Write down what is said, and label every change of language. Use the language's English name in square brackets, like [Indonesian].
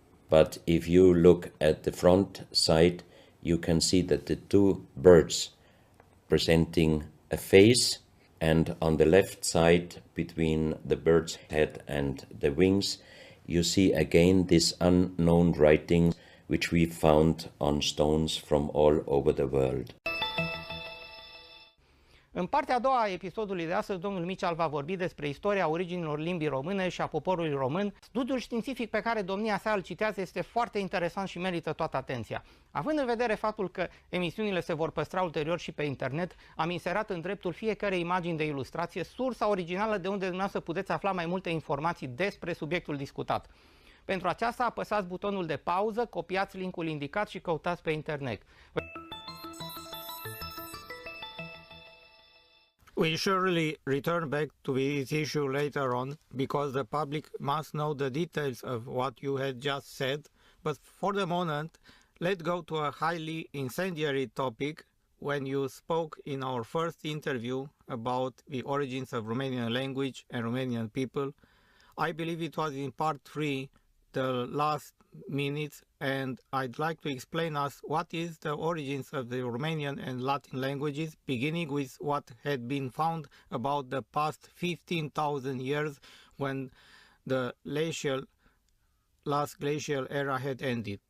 [English] But if you look at the front side, you can see that the two birds presenting a face, and on the left side, between the bird's head and the wings, you see again this unknown writing which we found on stones from all over the world. [Romanian] În partea a doua a episodului de astăzi, domnul Michel va vorbi despre istoria originilor limbii române și a poporului român. Studiul științific pe care domnia sa îl citează este foarte interesant și merită toată atenția. Având în vedere faptul că emisiunile se vor păstra ulterior și pe internet, am inserat în dreptul fiecărei imagini de ilustrație sursa originală de unde dumneavoastră puteți afla mai multe informații despre subiectul discutat. Pentru aceasta apăsați butonul de pauză, copiați linkul indicat și căutați pe internet. [English] We surely return back to this issue later on, because the public must know the details of what you had just said. But for the moment, let's go to a highly incendiary topic. When you spoke in our first interview about the origins of Romanian language and Romanian people, I believe it was in part 3, the last minutes, and I'd like to explain us what is the origins of the Romanian and Latin languages, beginning with what had been found about the past 15,000 years when the last glacial era had ended.